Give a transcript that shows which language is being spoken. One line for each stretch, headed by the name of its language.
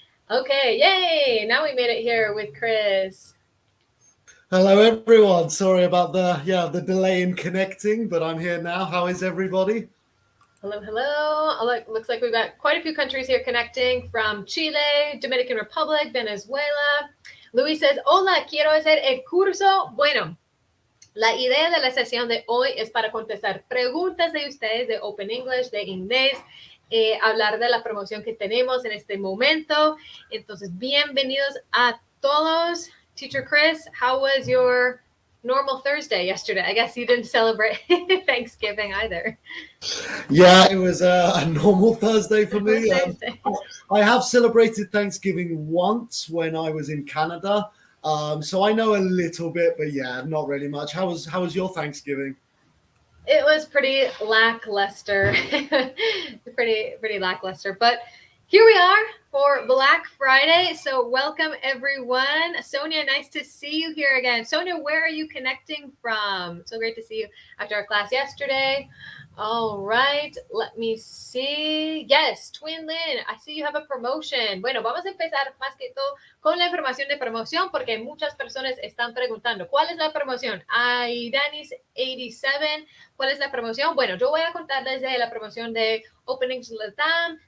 English: Okay, yay! Now we made it here with Chris. Hello everyone. Sorry about the delay in connecting, but I'm here now. How is everybody? Hello, hello. Looks like we've got quite a few countries here connecting from Chile, Dominican Republic, Venezuela. Luis says,
Spanish: hola, quiero hacer el curso. Bueno, la idea de la sesión de hoy es para contestar preguntas de ustedes de Open English, de inglés, hablar de la promoción que tenemos en este momento. Entonces, bienvenidos a todos.
English: Teacher Chris, how was your normal Thursday yesterday? I guess you didn't celebrate Thanksgiving either. Yeah, it was a normal Thursday for me. I have celebrated Thanksgiving once when I was in Canada. So I know a little bit, but yeah, not really much. How was your Thanksgiving? It was pretty lackluster, pretty lackluster. But here we are for Black Friday. So welcome everyone. Sonia, nice to see you here again. Sonia, where are you connecting from? So great to see you after our class yesterday. All right, let me see. Yes, Twin Lynn, I see you have a promotion.
Spanish: Bueno, vamos a empezar más que todo con la información de promoción porque muchas personas están preguntando, ¿cuál es la promoción? Danis87, ¿cuál es la promoción? Bueno, yo voy a contarles de la promoción de Open English Latam.